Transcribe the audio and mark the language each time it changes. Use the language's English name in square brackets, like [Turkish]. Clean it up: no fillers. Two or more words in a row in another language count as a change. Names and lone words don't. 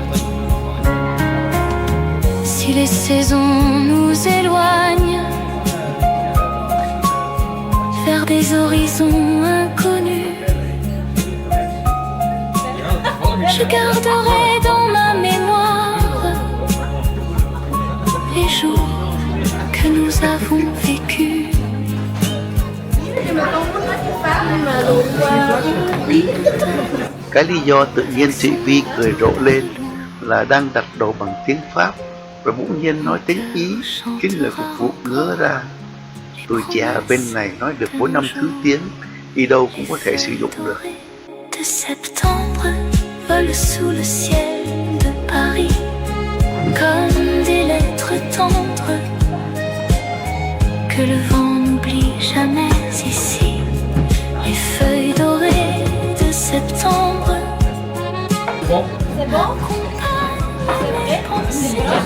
[French] Si les saisons nous éloignent vers des horizons inconnus, je garderai dans ma mémoire les jours que nous avons vécus. [Vietnamese] Cái lý do tự nhiên chị Vi cười rộ lên là đang đặt đầu bằng tiếng Pháp và bỗng nhiên nói tiếng Ý, khiến người phục vụ ngớ ra. Tuổi trẻ ở bên này nói được 4 5 thứ tiếng, đi đâu cũng có thể sử dụng được. [French] De septembre volent sous le ciel de Paris comme des lettres tendres que le vent n'oublie jamais ici. Les feuilles dorées de septembre accompagnent mes pensées.